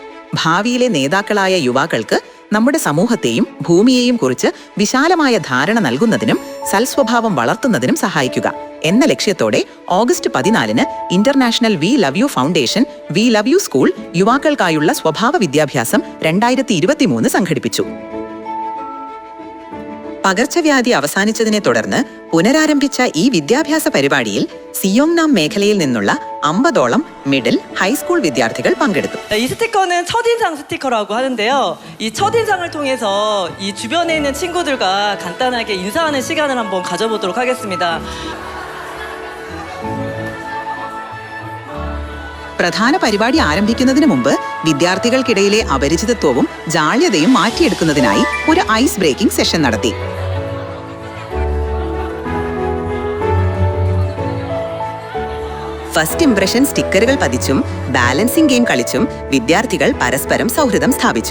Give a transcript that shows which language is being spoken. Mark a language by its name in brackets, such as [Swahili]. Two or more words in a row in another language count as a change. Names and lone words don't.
[Malayalam] ഭാവിയിലെ നേതാക്കളായ യുവാക്കൾക്ക് നമ്മുടെ സമൂഹത്തെയും ഭൂമിയെയും കുറിച്ച് വിശാലമായ ധാരണ നൽകുന്നതിനും സൽസ്വഭാവം വളർത്തുന്നതിനും സഹായിക്കുക എന്ന ലക്ഷ്യത്തോടെ ഓഗസ്റ്റ് 14 ഇന്റർനാഷണൽ വി ലവ് യു ഫൗണ്ടേഷൻ വി ലവ് യു സ്കൂൾ യുവാക്കൾക്കായുള്ള സ്വഭാവ വിദ്യാഭ്യാസം 2023 സംഘടിപ്പിച്ചു. പകർച്ചവ്യാധി അവസാനിച്ചതിനെ തുടർന്ന് പുനരാരംഭിച്ച ഈ വിദ്യാഭ്യാസ പരിപാടിയിൽ സിയോങ്നാം മേഖലയിൽ നിന്നുള്ള 50ഓളം [English] middle high school [Malayalam] വിദ്യാർത്ഥികൾ പങ്കെടുത്തു. [Korean] 이 스티커는 첫인상 스티커라고 하는데요. 이 첫인상을 통해서 이 주변에 있는 친구들과 간단하게 인사하는 시간을 한번 가져보도록 하겠습니다. [Malayalam] പ്രധാന പരിപാടി ആരംഭിക്കുന്നതിന് മുമ്പ് വിദ്യാർത്ഥികൾക്കിടയിലെ അപരിചിതത്വവും ജാള്യതയും മാറ്റിയെടുക്കുന്നതിനായി ഒരു [English] ice breaking session [Malayalam] നടത്തി. [English] first impression [Malayalam] സ്റ്റിക്കറുകൾ പതിച്ചും [English] balancing game [Malayalam] കളിച്ചും വിദ്യാർത്ഥികൾ പരസ്പരം സൗഹൃദം സ്ഥാപിച്ചു.